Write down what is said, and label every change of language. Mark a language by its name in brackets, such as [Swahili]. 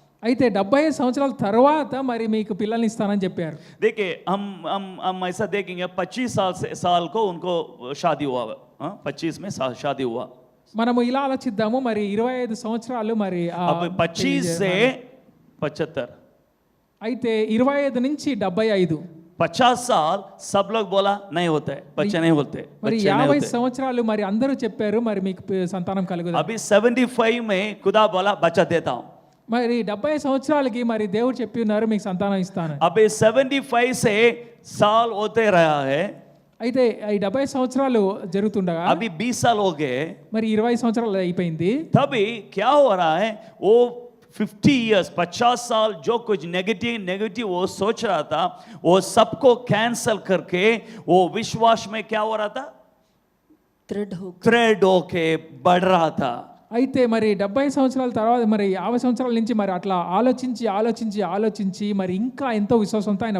[Telugu] అయితే 75 సంవత్సరాల తర్వాత మరి మీకు పిల్లల్ని ఇస్తానని చెప్పారు. [Hindi] देखिए हम ऐसा देखेंगे 25 साल को उनको शादी हुआ, 25 में शादी हुआ। [Telugu] మనము ఇలా ఆలోచిద్దాము, మరి 25 సంవత్సరాలు మరి [Hindi] अब 25 से 75, [Telugu] అయితే 25 నుంచి 75, [Hindi] 50 साल सब लोग बोला नहीं होता है, बच्चे नहीं होते, [Telugu] మరి [Hindi] बच्चे नहीं 50 होते। [Telugu] సంవత్సరాలు మరి అందరూ చెప్పారు మరి మీకు సంతానం కలుగుదు. [Hindi] अभी 75 में खुदा बोला बच्चा देता हूं। [Telugu] మరి 70 సంవత్సరాలకి మరి దేవుడు చెప్పి ఉన్నారు మీకు సంతానం ఇస్తాను. [Hindi] अभी 75 से साल होते रहा है, [Telugu] అయితే ఈ 70 సంవత్సరాలు జరుగుతుండగా [Hindi] अभी 20 साल हो गए, [Telugu] మరి 20 సంవత్సరాలు అయిపోయింది. [Hindi] तभी क्या हो रहा है? वो 50 years 50 साल जो कुछ नेगेटिव वो सोच रहा था, वो सबको कैंसल करके वो विश्वास में क्या हो रहा था? थ्रेड होके बढ़ रहा था। [Telugu] అయితే మరి 70 సంవత్సరాల తర్వాత మరి 50 సంవత్సరాల నుంచి మరి అట్లా ఆలోచించి మరి ఇంకా ఎంతో విశ్వాసంతో ఆయన